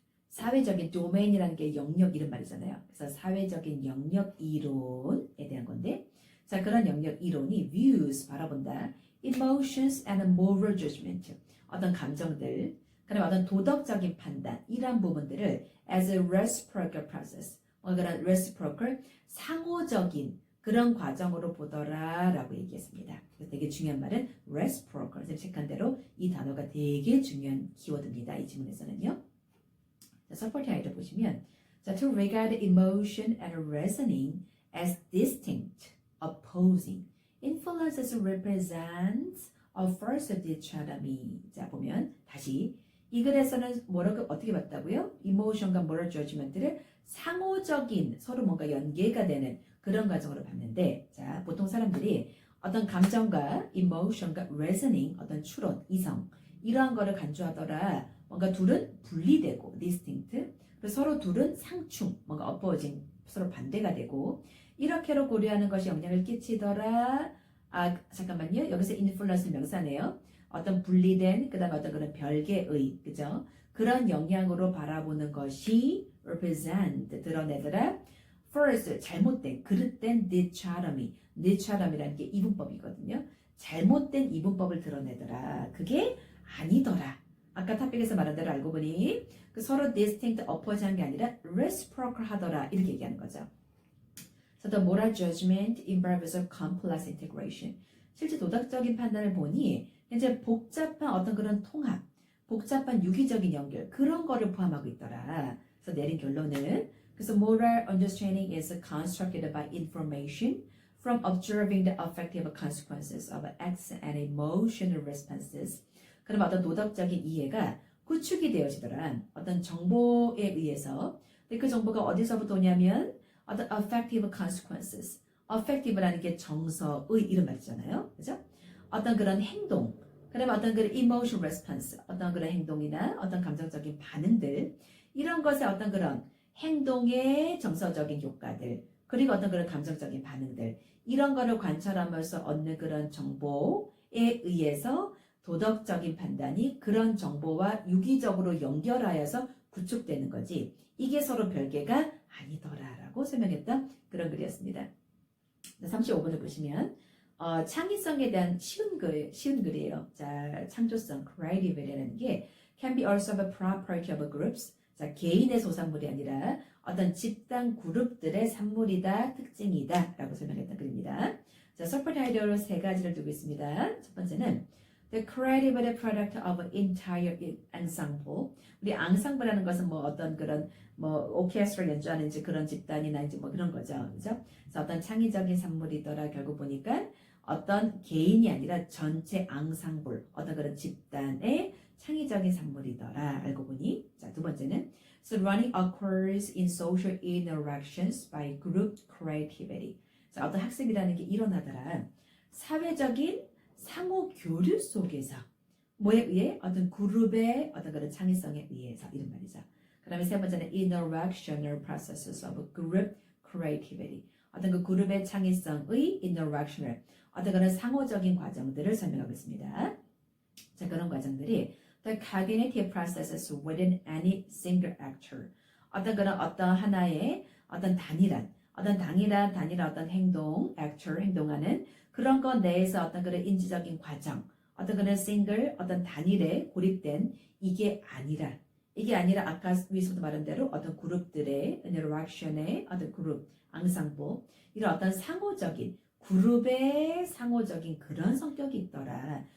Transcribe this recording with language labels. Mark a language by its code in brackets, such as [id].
[ko] 사회적인 도메인이라는 게 영역 이런 말이잖아요. 그래서 사회적인 영역 이론에 대한 건데, 자, 그런 영역 이론이 views 바라본다, [en] emotions and moral judgment [ko] 어떤 감정들, 그다음에 어떤 도덕적인 판단 이런 부분들을 [en] as a reciprocal process, [ko] 그런 reciprocal 상호적인 그런 과정으로 보더라라고 얘기했습니다. 그래서 되게 중요한 말은 reciprocal. 선생님 체크한 대로 이 단어가 되게 중요한 키워드입니다. 이 지문에서는요. 자, 서포팅 아이를 보시면 자, [en] to regard emotion and reasoning as distinct, opposing, influences represents a false dichotomy. [ko] 자, 보면 다시 이 글에서는 뭐라고 어떻게 봤다고요? 이모션과 moral judgment를 상호적인 서로 뭔가 연계가 되는 그런 과정으로 봤는데, 자, 보통 사람들이 어떤 감정과 emotion과 reasoning, 어떤 추론, 이성 이러한 거를 간주하더라. 뭔가 둘은 분리되고 distinct, 그리고 서로 둘은 상충, 뭔가 opposing, 서로 반대가 되고 이렇게로 고려하는 것이 영향을 끼치더라. 아, 잠깐만요. 여기서 influence 명사네요. 어떤 분리된 그다음 어떤 그런 별개의 그죠? 그런 영향으로 바라보는 것이 represent 드러내더라. first 잘못된 그릇된 dichotomy라는 게 이분법이거든요. 잘못된 이분법을 드러내더라. 그게 아니더라. 아까 탑픽에서 말한 대로 알고 보니 그 서로 distinct opposite한 게 아니라 reciprocal 하더라 이렇게 얘기하는 거죠. [en] So the moral judgment involves a complex integration. [ko] 실제 도덕적인 판단을 보니 이제 복잡한 어떤 그런 통합, 복잡한 유기적인 연결 그런 거를 포함하고 있더라. 그래서 내린 결론은 그래서 [en] moral understanding is constructed by information from observing the affective consequences of acts and emotional responses. [ko] 그럼 어떤 도덕적인 이해가 구축이 되어지더라. 어떤 정보에 의해서. 근데 그 정보가 어디서부터 오냐면 어떤 affective consequences. affective라는 게 정서의 이런 말이잖아요. 그죠? 어떤 그런 행동, 그다음에 어떤 그런 emotional response, 어떤 그런 행동이나 어떤 감정적인 반응들, 이런 것의 어떤 그런 행동의 정서적인 효과들, 그리고 어떤 그런 감정적인 반응들, 이런 거를 관찰하면서 얻는 그런 정보에 의해서 도덕적인 판단이 그런 정보와 유기적으로 연결하여서 구축되는 거지, 이게 서로 별개가 아니더라라고 설명했던 그런 글이었습니다. 35번을 보시면 창의성에 대한 쉬운 글이에요. 자, 창조성, [en] creativity라는 게 can be also a property of groups. [ko] 자, 개인의 소산물이 아니라 어떤 집단 그룹들의 산물이다, 특징이다 라고 설명했던 글입니다. 자, 서포트 아이디어로 세 가지를 두고 있습니다. 첫 번째는 [en] the creative product of entire ensemble. [ko] 우리 ensemble라는 것은 뭐 어떤 그런 뭐 오케스트라 연주하는 이제 그런 집단이나 이제 뭐 그런 거죠. 그죠? 그래서 어떤 창의적인 산물이더라. 결국 보니까 어떤 개인이 아니라 전체 앙상블, 어떤 그런 집단의 창의적인 산물이더라. 알고 보니. 자, 두 번째는 [en] so learning occurs in social interactions by group creativity. [ko] 자, 어떤 학습이라는 게 일어나더라. 사회적인 상호 교류 속에서 뭐에 의해? 어떤 그룹의 어떤 그런 창의성에 의해서 이런 말이죠. 그 다음에 세 번째는 [en] interactional processes of group creativity. [ko] 어떤 그 그룹의 창의성의 interactional, 어떤 그런 상호적인 과정들을 설명하고 있습니다. 자, 그런 과정들이 [en] the cognitive processes within any single actor. [ko] 어떤 그런 어떤 하나의 어떤 단일한 어떤 행동, actor, 행동하는 그런 것 내에서 어떤 그런 인지적인 과정, 어떤 그런 싱글, 어떤 단일에 고립된 이게 아니라 아까 위에서도 말한 대로 어떤 그룹들의 interaction의 어떤 그룹, 앙상블, 이런 어떤 상호적인 그룹의 상호적인 그런 성격이 있더라.